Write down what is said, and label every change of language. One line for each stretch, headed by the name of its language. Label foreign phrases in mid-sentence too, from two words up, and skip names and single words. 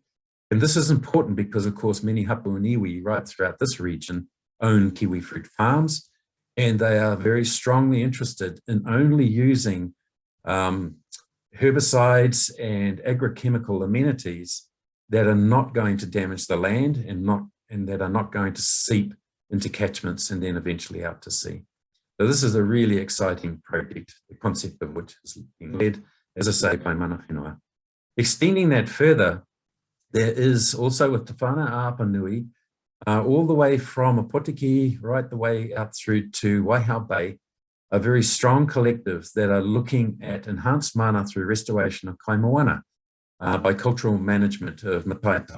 English: And this is important because, of course, many hapu and iwi right throughout this region own kiwi fruit farms, and they are very strongly interested in only using herbicides and agrochemical amenities that are not going to damage the land and that are not going to seep into catchments and then eventually out to sea. So this is a really exciting project, the concept of which is being led, as I say, by
Māori: mana whenua.
English: Extending that further, there is also with Te Whana Apanui, all the way from Opotiki right the way out through to Waihao Bay, a very strong collective that are looking at enhanced mana through restoration of kaimoana by cultural management of mataitai.